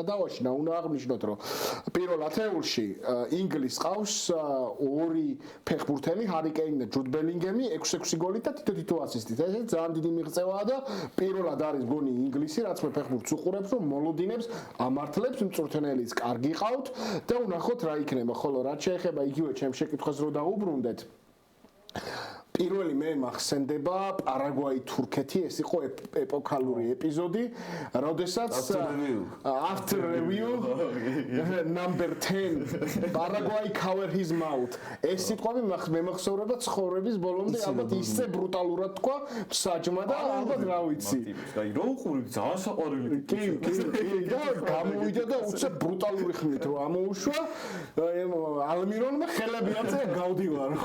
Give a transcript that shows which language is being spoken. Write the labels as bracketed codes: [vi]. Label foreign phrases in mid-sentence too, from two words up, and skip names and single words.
[ka] დავაში და უნდა აღნიშნოთ რომ პირველ ათეულში ინგლისს ყავს 2 ფეხბურთელი ჰარი კეინი და ჯუდ ბელინგემი 6-6 გოლით და თითო ასისტით ეს ძალიან დიდი მიღწევაა და პირველად არის გონი ინგლისი რაც მე ფეხბურთს უყურებს რომ მოლოდინებს ამართლებს მწვრთნელიც კარგი ყავთ და ვნახოთ რა იქნება ხოლო რაც შეეხება იგივე ჩემს შეკითხვას რო დაუბრუნდეთ პირველი მე მახსენდება პარაგვაი თურქეთი ეს იყო ეპოქალური ეპიზოდი როდესაც [en] after review number 10 [ka] პარაგვაი [en] cover his mouth [ka] ეს სიტყვები მე მახსოვრება ცხოვრების ბოლომდე ალბათ ისე ბრუტალურად თქვა საჯმა და ალბათ რა ვიცი აი რო უყური ძალიან საყვარელი კი და გამოვიდა და უცებ ბრუტალური ხმით რომ ამოუშვა ალმირონმა ხელები აწე გავდივარო